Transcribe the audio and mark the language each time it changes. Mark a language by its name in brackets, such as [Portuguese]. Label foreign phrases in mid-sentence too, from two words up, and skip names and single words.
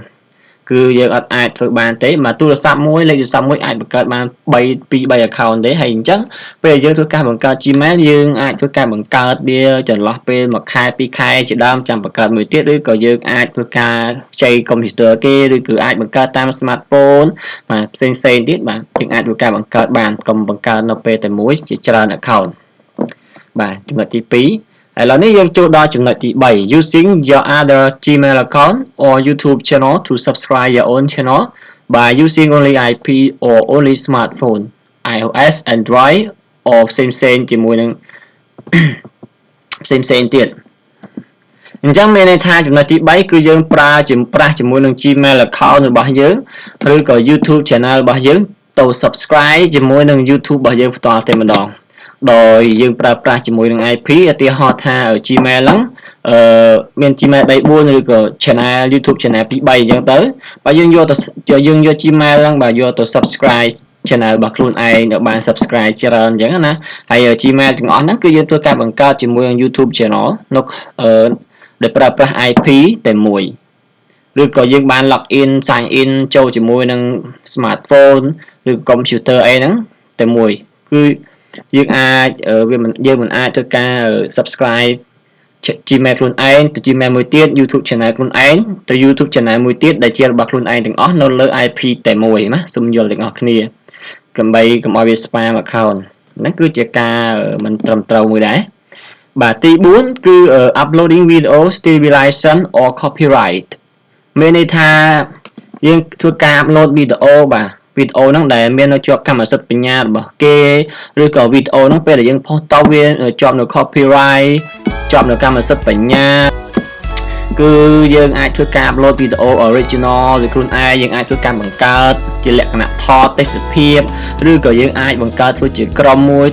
[Khmer] គឺយើងអត់អាចធ្វើបានទេមកទូរស័ព្ទមួយលេខទូរស័ព្ទមួយអាចបង្កើតបាន2 3 account ទេហើយអញ្ចឹងពេលយើងធ្វើការបង្កើត Gmail យើងអាចធ្វើការបង្កើតវាចន្លោះពេល1ខែ2ខែជាដើមចាំ បង្កើតមួយទៀតឬក៏យើងអាចធ្វើការខ្ចី computer គេឬក៏អាចបង្កើតតាម smartphone បាទផ្សេងទៀតបាទយើងអាចធ្វើការបង្កើតបានកុំបង្កើតនៅពេលតែមួយជាច្រើន account បាទចំណុចទី2ឥឡូវនេះយើងចូលដល់ចំណុចទី3 [English] using your other Gmail account or YouTube channel to subscribe your own channel by using only IP or only smartphone iOS Android or same [Khmer] ជាមួយនឹងផ្សេងទៀត អញ្ចឹងមានន័យថាចំណុចទី3គឺយើងប្រើជាមួយនឹង Gmail account របស់យើងឬក៏ YouTube channel របស់យើងទៅ subscribe ជាមួយនឹង YouTube របស់យើងផ្ទាល់តែម្ដងដោយយើងប្រើប្រាស់ជាមួយនឹង IP ឧទាហរណ៍ថា Gmail ហ្នឹងមាន Gmail 3 4 ឬក៏ channel YouTube channel 2 3អញ្ចឹងទៅបើយើងយក Gmail ហ្នឹងបើយកទៅ subscribe channel របស់ខ្លួនឯងឲ្យបាន subscribe ច្រើនអញ្ចឹងណាហើយ Gmail ទាំងអស់ហ្នឹងគឺ យើងធ្វើការបង្កើតជាមួយនឹង YouTube channel នៅដែលប្រើប្រាស់ IP តែមួយឬក៏យើងបាន [English] log in sign in [Khmer] ចូលជាមួយនឹង smartphone ឬ computer អីហ្នឹងតែមួយគឺយើងអាចយើងមិនអាចធ្វើការ subscribe Gmail ខ្លួនឯងទៅ Gmail មួយទៀត YouTube channel ខ្លួនឯងទៅ YouTube channel មួយទៀតដែលជារបស់ខ្លួនឯងទាំងអស់ នៅលើ IP តែមួយណាសូមយល់ទាំងអស់គ្នាដើម្បីកុំឲ្យវា [English] spam account [Khmer] ហ្នឹងគឺជាការមិនត្រឹមត្រូវមួយដែរបាទទី4គឺ [English] uploading video still be license or copyright [Khmer] មានន័យថាយើងធ្វើការ upload វីដេអូបាទវីដេអូហ្នឹងដែលមាននៅជាប់កម្មសិទ្ធិបញ្ញារបស់គេឬក៏វីដេអូហ្នឹងពេលដែល យើងផុសទៅវាជាប់នៅ copyright ជាប់នៅកម្មសិទ្ធិបញ្ញាគឺយើងអាចធ្វើការ upload វីដេអូ original ពីខ្លួនឯងយើងអាចធ្វើការបង្កើតជាលក្ខណៈថតទេសភាពឬក៏យើងអាចបង្កើតធ្វើជាក្រុមមួយ